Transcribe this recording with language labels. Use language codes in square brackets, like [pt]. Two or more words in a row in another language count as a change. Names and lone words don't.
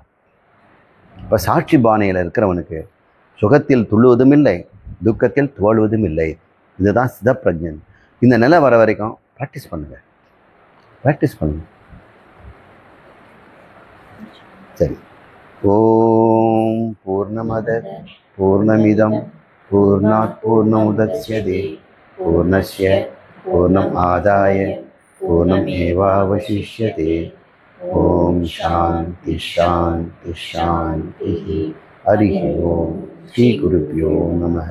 [ta] இப்போ சாட்சி பானையில் இருக்கிறவனுக்கு சுகத்தில் துள்ளுவதும் இல்லை, துக்கத்தில் தோல்வதும் இல்லை. இதுதான் சிதப்பிரஜன். இந்த நிலை வர வரைக்கும் ப்ராக்டிஸ் பண்ணுங்கள், ப்ராக்டிஸ் பண்ணுங்க. சரி. [sa] ॐ पूर्णमदः पूर्णमिदं पूर्णात् पूर्णमुदच्यते पूर्णस्य पूर्णम् आदाय पूर्णम् एवावशिष्यते. ॐ शान्तिः शान्तिः शान्तिः. हरि ॐ। श्री गुरुभ्यो नमः.